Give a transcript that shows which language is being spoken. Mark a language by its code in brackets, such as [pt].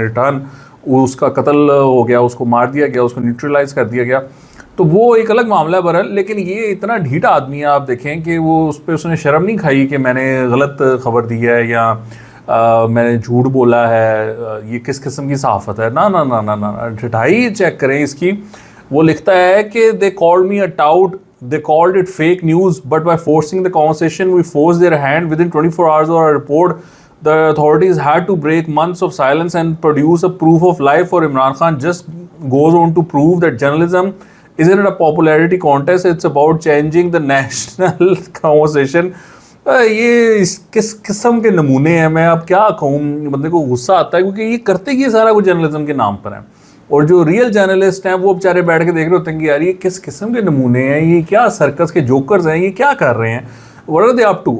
[ur] In return اس کا قتل ہو گیا، اس کو مار دیا گیا، اس کو نیوٹرلائز کر دیا گیا. تو وہ ایک الگ معاملہ ہے برحال. لیکن یہ اتنا ڈھیٹا آدمی ہے، آپ دیکھیں کہ وہ اس نے شرم نہیں کھائی کہ میں نے غلط خبر دی ہے یا میں نے جھوٹ بولا ہے. یہ کس قسم کی صحافت ہے؟ نا نا نا نا نا، ڈھٹائی چیک کریں اس کی. وہ لکھتا ہے کہ [en] they called me a tout, they called it fake news, but by forcing the conversation we forced their hand. Within 24 hours of our report, the authorities had to break months of silence and produce a proof of life for Imran Khan. Just goes on to prove that journalism isn't a popularity contest, it's about changing the national conversation. [ur] یہ کس قسم کے نمونے ہیں؟ میں اب کیا کہوں، بندے کو غصہ آتا ہے کیونکہ یہ کرتے یہ سارا کچھ جرنلزم کے نام پر ہے. اور جو ریئل جرنلسٹ ہیں وہ بیچارے بیٹھ کے دیکھ رہے ہوتے ہیں کہ یار یہ کس قسم کے نمونے ہیں، یہ کیا سرکس کے جوکرز ہیں، یہ کیا کر رہے ہیں، [en] what are they up to.